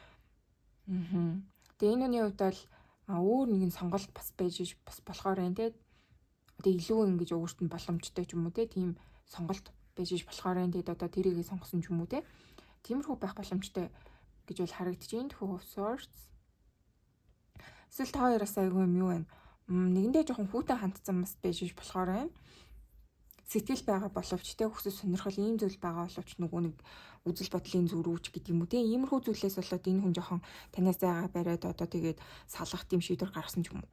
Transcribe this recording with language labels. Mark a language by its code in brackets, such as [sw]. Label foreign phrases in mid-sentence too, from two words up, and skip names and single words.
[mn] Тэгээ энэ үний хувьд бол өөр нэгэн сонголт бас байж иж бас болохоор байна те. Одоо илүү ингэж өөрт нь боломжтой ч юм уу те. Тийм сонголт байж иж болохоор байна. Тэгээд одоо тэрийгээ сонгосон ч юм уу те. Тиймэрхүү байх боломжтой гэж бол харагдаж байна. Two of Swords. Эсвэл та хоёроос айгүй юм юу байна? Нэгэндээ жоохон хүүтэн хандсан бас байж иж болохоор байна. Сэтгэл байгаа боловч те хүсэл сонирхол ийм зүйл байгаа боловч нөгөө нэг үзэл бодлын зөрүүч гэдэг юм уу те. Иймэрхүү зүйлээс болоод энэ хүн жоохон танаас зайгаа бариад одоо тэгээд салгах тийм шийдвэр гаргасан ч юм уу.